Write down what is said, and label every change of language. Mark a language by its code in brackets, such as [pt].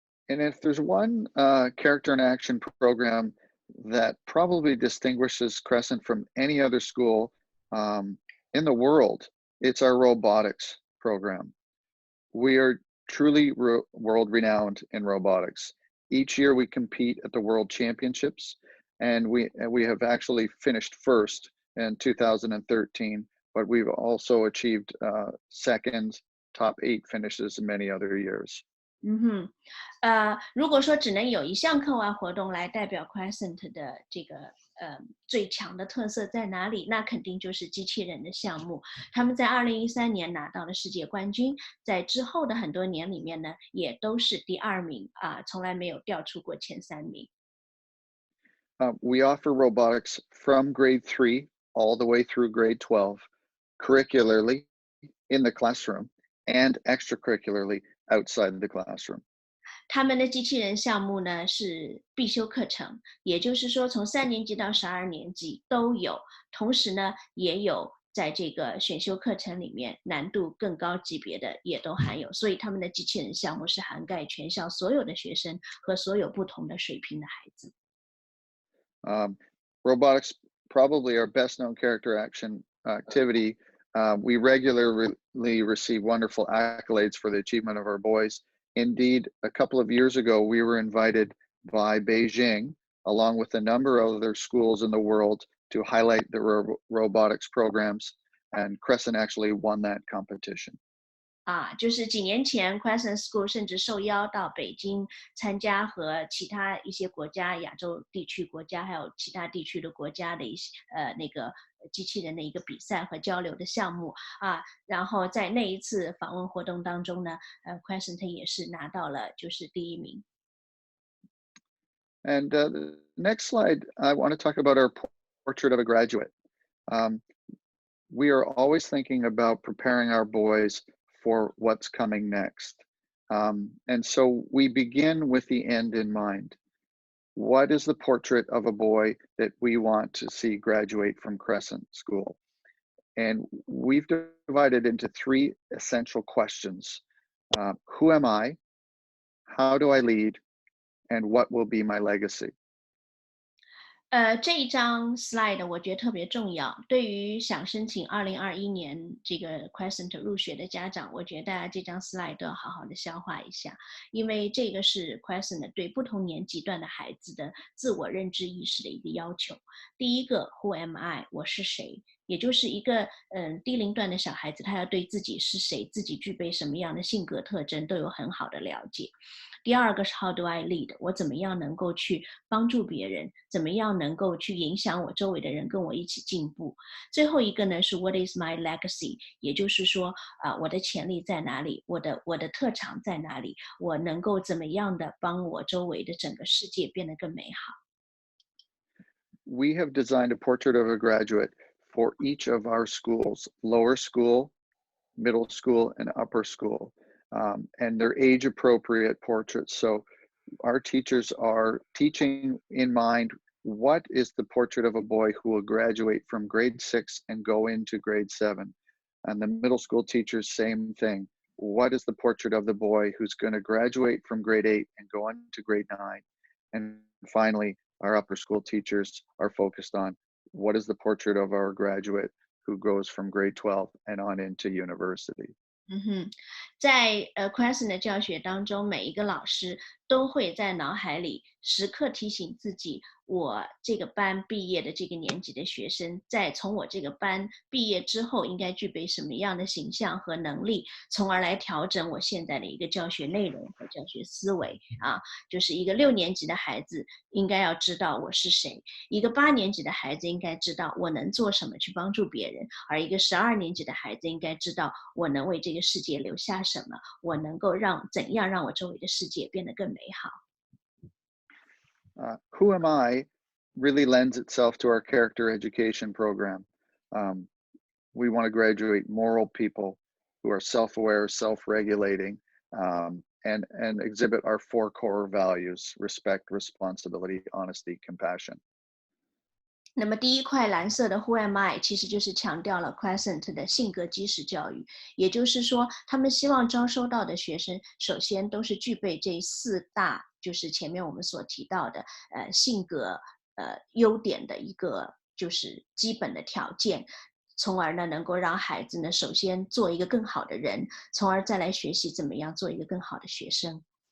[en] And if there's one character and action program that probably distinguishes Crescent from any other school in the world, it's our robotics program. We are truly world renowned in robotics. Each year we compete at the World Championships, and we have actually finished first in 2013, but we've also achieved second, top 8 finishes in many other years. [zh] 如果说只能有一项课外活动来代表 Crescent 的这个最强的特色在哪里？那肯定就是机器人的项目。他们在2013年拿到了世界冠军，在之后的很多年里面呢，也都是第2名从来没有掉出过前3名。 [en] We offer robotics from grade 3 all the way through grade 12, curricularly in the classroom and extracurricularly outside the classroom. [zh] 他们的机器人项目呢是必修课程，也就是说从3年级到12年级都有，同时呢也有在这个选修课程里面难度更高级别的也都含有，所以他们的机器人项目是涵盖全校所有的学生和所有不同的水平的孩子。 [en] Robotics, probably our best known character action activity. We regularly receive wonderful accolades for the achievement of our boys. Indeed, a couple of years ago, we were invited by Beijing, along with a number of other schools in the world, to highlight the robotics programs, and Crescent actually won that competition. [zh] 就是几年前 Crescent School 甚至受邀到北京参加和其他一些国家、亚洲地区国家还有其他地区的国家的一些那个机器人的一个比赛和交流的项目然后在那一次访问活动当中呢Crescent 也是拿到了就是第1名。 [en] And the next slide, I want to talk about our portrait of a graduate. We are always thinking about preparing our boys for what's coming next. And so we begin with the end in mind. What is the portrait of a boy that we want to see graduate from Crescent School? And we've divided into 3 essential questions. Who am I? How do I lead? And what will be my legacy? [zh] 这一张 slide 我觉得特别重要，对于想申请2021年这个 Crescent 入学的家长，我觉得大家这张 slide 都要好好的消化一下，因为这个是 Crescent 对不同年级段的孩子的自我认知意识的一个要求。第一个 [en] Who am I？ [zh] 我是谁？也就是一个低龄段的小孩子，他要对自己是谁、自己具备什么样的性格特征都有很好的了解。第2个是 [en] How do I lead？ [zh] 我怎么样能够去帮助别人，怎么样能够去影响我周围的人跟我一起进步。最后一个呢是 [en] What is my legacy？ [zh] 也就是说我的潜力在哪里，我的特长在哪里，我能够怎么样的帮我周围的整个世界变得更美好。 [en] We have designed a portrait of a graduate for each of our schools, lower school, middle school, and upper school. And they're age appropriate portraits. So our teachers are teaching in mind what is the portrait of a boy who will graduate from grade 6 and go into grade 7. And the middle school teachers, same thing. What is the portrait of the boy who's going to graduate from grade 8 and go into grade 9? And finally, our upper school teachers are focused on what is the portrait of our graduate who goes from grade 12 and on into university. [zh] 在Crescent 的教学当中，每一个老师都会在脑海里时刻提醒自己，我这个班毕业的这个年级的学生，在从我这个班毕业之后，应该具备什么样的形象和能力，从而来调整我现在的一个教学内容和教学思维就是一个6年级的孩子应该要知道我是谁，一个8年级的孩子应该知道我能做什么去帮助别人，而一个12年级的孩子应该知道我能为这个世界留下什么，我能够怎样让我周围的世界变得更美好。 [en] Who am I really lends itself to our character education program. We want to graduate moral people who are self-aware, self-regulating, and exhibit our 4 core values: respect, responsibility, honesty, compassion. [zh] 那么第一块蓝色的 [en] Who am I [zh] 其实就是强调了 Crescent 的性格基石教育，也就是说他们希望招收到的学生首先都是具备这4大就是前面我们所提到的性格优点的一个就是基本的条件，从而呢能够让孩子呢首先做一个更好的人，从而再来学习怎么样做一个更好的学生。